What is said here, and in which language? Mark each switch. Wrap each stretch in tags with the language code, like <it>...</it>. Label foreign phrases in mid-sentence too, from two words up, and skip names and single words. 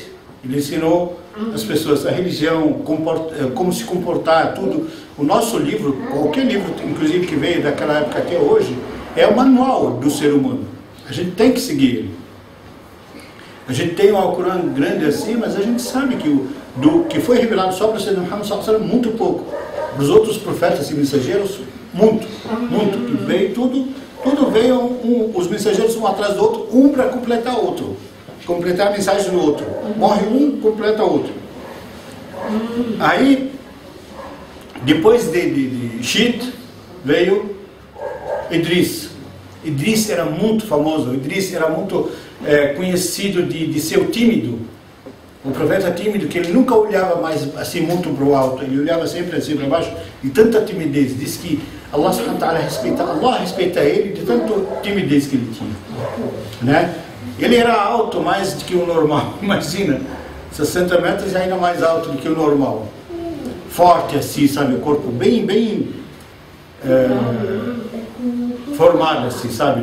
<pt>Ele ensinou as pessoas a religião, como se comportar, tudo. O nosso livro, qualquer livro, inclusive que veio daquela época até hoje, é o manual do ser humano. A gente tem que seguir ele. A gente tem um Alcorão grande assim, mas a gente sabe que foi revelado só para o Sayyidina Muhammad</pt> <ar>صلى الله عليه وسلم</ar> <pt>muito pouco. Para os outros profetas e mensageiros, muito. Que veio tudo veio, os mensageiros um atrás do outro, um para completar o outro. Completar a mensagem do outro. Morre um, completa o outro. Aí, depois de Shit, veio Idris. Idris era muito famoso, Idris era muito conhecido de ser tímido. O profeta tímido, que ele nunca olhava mais assim muito para o alto, ele olhava sempre assim para baixo, de tanta timidez. Diz que</pt> <ar>الله سبحانه وتعالى</ar> <pt>respeita ele de tanta timidez que ele tinha, né? Ele era alto mais do que o normal, imagina, 60 metros ainda mais alto do que o normal. Forte assim, sabe, o corpo bem formado, assim, sabe?</pt>